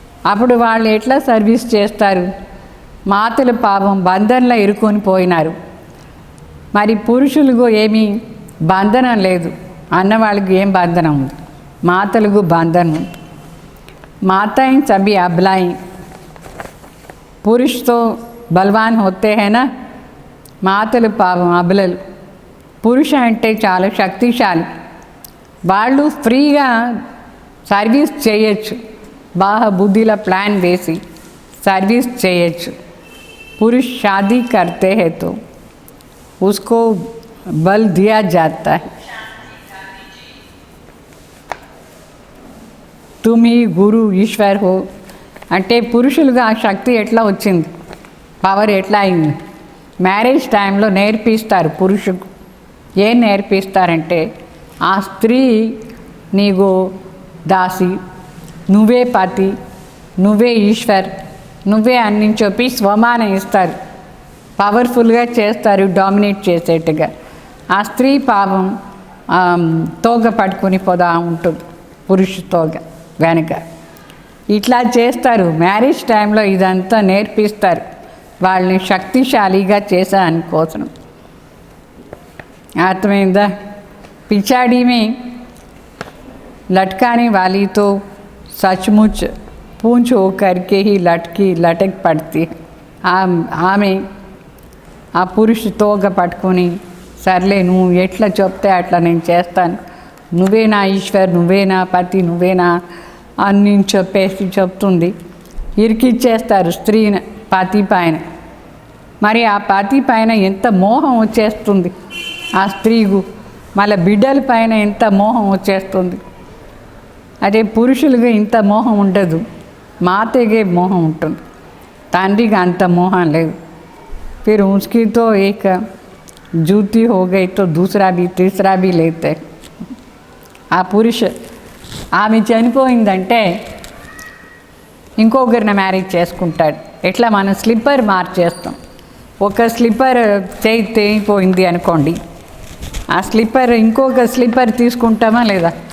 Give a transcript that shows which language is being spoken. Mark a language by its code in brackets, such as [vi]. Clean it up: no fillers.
[te] అప్పుడు వాళ్ళు ఎట్లా సర్వీస్ చేస్తారు? మాతలు పాపం బంధంలో ఇరుక్కొని పోయినారు. మరి పురుషులకు ఏమీ బంధనం లేదు, అన్నవాళ్ళకి ఏం బంధనం ఉంది? మాతలకు బంధనం ఉంది. [hi] माताएं सभी अबलाएं, पुरुष तो बलवान होते हैं ना, [te] మాతలు పాపం అబలలు. పురుష అంటే చాలా శక్తిశాలి, వాళ్ళు ఫ్రీగా సర్వీస్ చేయొచ్చు, బాగా బుద్ధిలో ప్లాన్ వేసి సర్వీస్ చేయొచ్చు. [hi] पुरुष शादी करते हैं तो उसको बल दिया जाता है. तुम ही गुरु ईश्वर हो [te] అంటే పురుషులుగా ఆ శక్తి ఎట్లా వచ్చింది, పవర్ ఎట్లా అయింది? మ్యారేజ్ టైంలో నేర్పిస్తారు పురుషుకు. ఏం నేర్పిస్తారంటే ఆ స్త్రీ నీకు దాసి, నువ్వే పతి, నువ్వే ఈశ్వర్, నువ్వే అన్ని చెప్పి స్వమానం ఇస్తారు, పవర్ఫుల్గా చేస్తారు, డామినేట్ చేసేట్టుగా. ఆ స్త్రీ పాపం తోక పట్టుకుని పోదా ఉంటుంది, పురుషుతో వెనక. ఇట్లా చేస్తారు. మ్యారేజ్ టైంలో ఇదంతా నేర్పిస్తారు వాళ్ళని శక్తిశాలిగా చేసాని కోసం. అర్థమైందా? [hi] पिछाड़ी में लटकाने वाली तो सचमुच पूंछ होकर के ही लटक पड़ती है. [te] ఆమె ఆ పురుషు తోగ పట్టుకొని సర్లే నువ్వు ఎట్లా చెప్తే అట్లా నేను చేస్తాను, నువ్వే నా ఈశ్వర్, నువ్వే నా పతి, నువ్వే నా అని చెప్పేసి చెప్తుంది. ఇరికిచ్చేస్తారు స్త్రీని పతి పైన. మరి ఆ పతి పైన ఎంత మోహం వచ్చేస్తుంది ఆ స్త్రీకు, మళ్ళీ బిడ్డల పైన ఎంత మోహం వచ్చేస్తుంది. అదే పురుషులుగా ఇంత మోహం ఉండదు, మాతేగే మోహం ఉంటుంది, తండ్రికి అంత మోహం లేదు. [hi] फिर उसकी तो एक जूती हो गई तो दूसरा भी तीसरा भी लेते. [te] ఆ పురుష ఆమె చనిపోయిందంటే ఇంకొకరిని మ్యారేజ్ చేసుకుంటాడు. ఎట్లా మనం స్లిప్పర్ మార్చేస్తాం. ఒక స్లిప్పర్ చేయి తెగిపోయింది అనుకోండి, ఆ స్లిప్పర్ ఇంకొక స్లిప్పర్ తీసుకుంటామా లేదా?